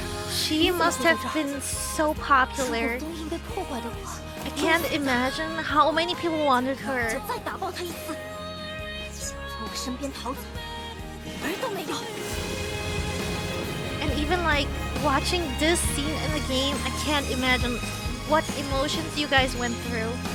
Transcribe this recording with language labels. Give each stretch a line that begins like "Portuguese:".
English: She must have been so popular. I can't imagine how many people wanted her.
Chinese: 再打爆他一次，想从我身边逃走，门都没有。
English: And even like watching this scene in the game, I can't imagine what emotions you guys went through.